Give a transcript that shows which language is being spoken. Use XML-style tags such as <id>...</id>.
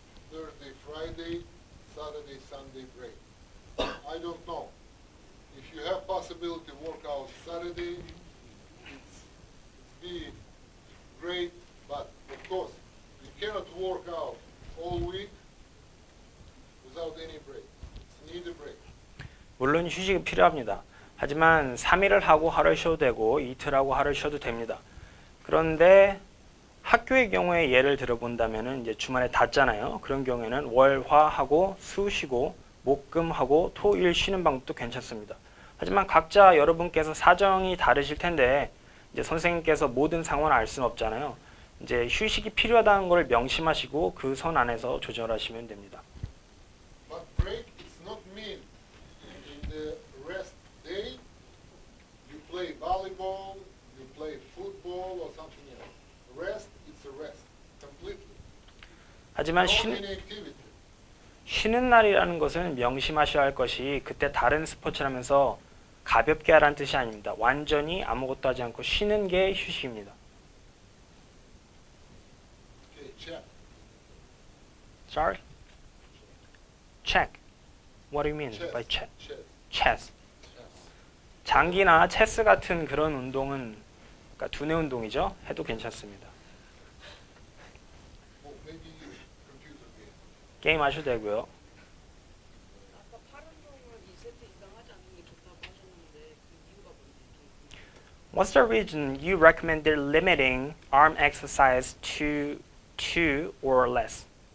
<en>Thursday, Friday, Saturday, Sunday break. I don't know. If you have possibility to work out Saturday, it's be great, but of course, you cannot work out all week without any break. It's need a break.</en> <ko>물론 휴식이 필요합니다. 하지만 3일을 하고 하루 쉬어도 되고 이틀 하고 하루 쉬어도 됩니다. 그런데 학교의 경우에 예를 들어본다면은 이제 주말에 닫잖아요. 그런 경우에는 월, 화 하고 수 쉬고 목, 금 하고 토, 일 쉬는 방법도 괜찮습니다. 하지만 각자 여러분께서 사정이 다르실 텐데 이제 선생님께서 모든 상황을 알 수는 없잖아요. 이제 휴식이 필요하다는 걸 명심하시고 그 선 안에서 조절하시면 됩니다.</ko> <en>But break is not mean in the rest day you play volleyball, you play football or something else. Rest, it's a rest completely.</en> <ko>하지만</ko> <en>No any activity.</en> <ko>쉬는 날이라는 것은 명심하셔야 할 것이 그때 다른 스포츠를 하면서 가볍게 하라는 뜻이 아닙니다. 완전히 아무것도 하지 않고 쉬는 게 휴식입니다.</ko> <en>Okay, check. Sorry? Check. What do you mean Chess. by check? Chess. Chess.</en> <ko>장기나 체스 같은 그런 운동은 그러니까 두뇌 운동이죠. 해도 괜찮습니다.</ko> <en>Oh, maybe computer game.</en> <ko>게임 하셔도 되고요. 아까 팔 운동은 2세트 이상 하지 않는 게 좋다고 하셨는데 그 이유가 뭔지 좀</ko> <en>What's the reason you recommended limiting arm exercise to 2 or less?</en>